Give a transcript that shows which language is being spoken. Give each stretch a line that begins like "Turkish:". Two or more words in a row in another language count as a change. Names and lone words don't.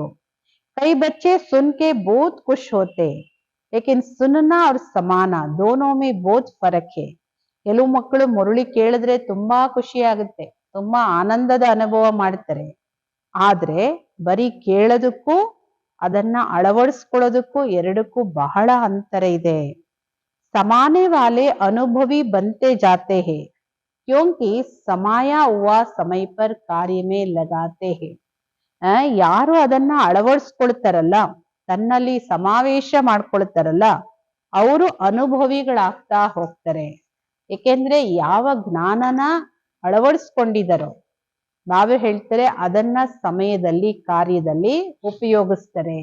Hindi: कई बच्चे सुनके बहुत खुश होते, लेकिन सुनना और समाना दोनों में बहुत फरक है.
Kannada: ಕೆಲವು ಮಕ್ಕಳು ಮುರುಳಿ ಕೇಳಿದ್ರೆ ತುಂಬಾ ಖುಷಿ ಆಗುತ್ತೆ, ತುಂಬಾ ಆನಂದದ ಅನುಭವ ಮಾಡ್ತಾರೆ. ಆದ್ರೆ ಬರೀ ಕೇಳೋದಕ್ಕೂ ಅದನ್ನ ಅಳವಡಿಸ್ಕೊಳ್ಳೋದಕ್ಕೂ ಎರಡಕ್ಕೂ ಬಹಳ ಅಂತರ ಇದೆ.
Hindi: समाने वाले अनुभवी बनते जाते हैं, क्योंकि समाया हुआ समय पर कार्य में लगाते हैं.
Kannada: ಯಾರು ಅದನ್ನ ಅಳವಡಿಸ್ಕೊಳ್ತಾರಲ್ಲ, ತನ್ನಲ್ಲಿ ಸಮಾವೇಶ ಮಾಡ್ಕೊಳ್ತಾರಲ್ಲ, ಅವರು ಅನುಭವಿಗಳಾಗ್ತಾ ಹೋಗ್ತಾರೆ. ಏಕೆಂದ್ರೆ ಯಾವ ಜ್ಞಾನನ ಅಳವಡಿಸ್ಕೊಂಡಿದಾರೋ, ನಾವೇ ಹೇಳ್ತಾರೆ ಅದನ್ನ ಸಮಯದಲ್ಲಿ ಕಾರ್ಯದಲ್ಲಿ ಉಪಯೋಗಿಸ್ತಾರೆ.